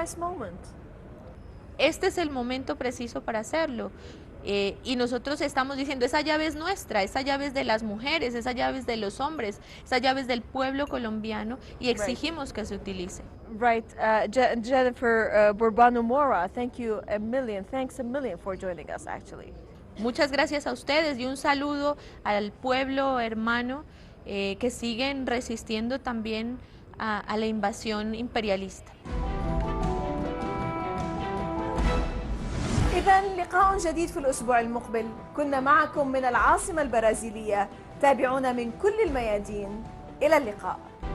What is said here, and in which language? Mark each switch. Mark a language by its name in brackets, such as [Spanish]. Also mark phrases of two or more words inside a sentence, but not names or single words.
[Spanish] Este es el momento preciso para hacerlo. Y nosotros estamos diciendo, esa llave es nuestra, esa llave es de las mujeres, esa llave es de los hombres, esa llave es del pueblo colombiano y exigimos que se utilice. [English] Right, Jennifer Burbano Mora, thanks a million for joining us actually. [Spanish] Muchas gracias a ustedes y un saludo al pueblo hermano que siguen resistiendo también a la invasión imperialista. [Arabic] إذا لقاء جديد في الأسبوع المقبل. كنا معكم من العاصمة البرازيلية. تابعونا من كل الميادين. إلى اللقاء.